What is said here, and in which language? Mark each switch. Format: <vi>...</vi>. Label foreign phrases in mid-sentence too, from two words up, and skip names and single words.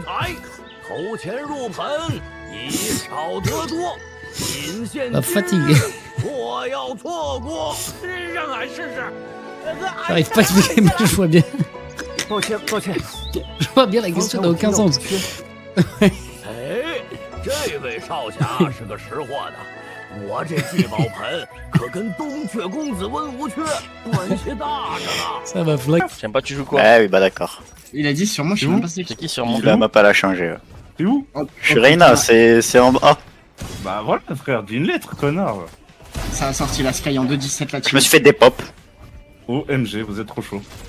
<fr>M'a fatigué. J'arrive pas à expliquer, mais je vois bien. Je vois bien la question n'a aucun sens.</fr> <zh>这位少侠是个识货的，我这聚宝盆可跟东阙公子温无缺关系大着呢。</zh> <fr>Ça va flag. J'aime pas, tu joues quoi? Ouais, oui, bah d'accord. Il a dit sur moi, je sais même pas c'est qui sur moi. La map elle a changé. T'es où? Je suis Reyna, c'est en bas. Bah voilà, frère, dis une lettre, connard. Ça a sorti la Sky en 2.17 là-dessus. Je me suis fait des pop. OMG, vous êtes trop chaud.</fr>